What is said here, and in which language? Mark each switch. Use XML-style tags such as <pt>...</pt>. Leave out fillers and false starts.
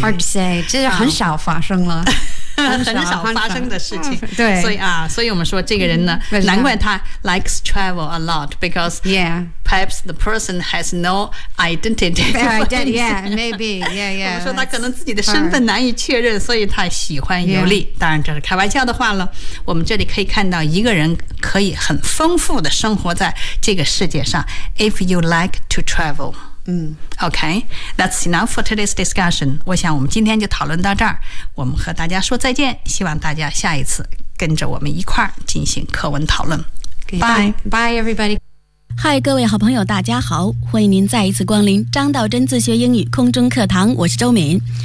<en>Hard to say.</en> <zh>这是很少发生了。很少发生的事情，对，所以啊，所以我们说这个人呢，难怪他</zh> <en>likes travel a lot because perhaps the person has no identity. Yeah, maybe. Yeah, yeah.</en> <zh>我们说他可能自己的身份难以确认，所以他喜欢游历。当然这是开玩笑的话了。我们这里可以看到一个人可以很丰富的生活在这个世界上。</zh> <en>If you like to travel. Okay, that's enough for today's discussion.</en> <zh>我想我们今天就讨论到这儿。我们和大家说再见，希望大家下一次跟着我们一块儿进行课文讨论。</zh> <en>Bye. Bye, everybody.</en> <zh>Hi, 各位好朋友，大家好。欢迎您再一次光临张道真自学英语空中课堂，我是周敏。</zh>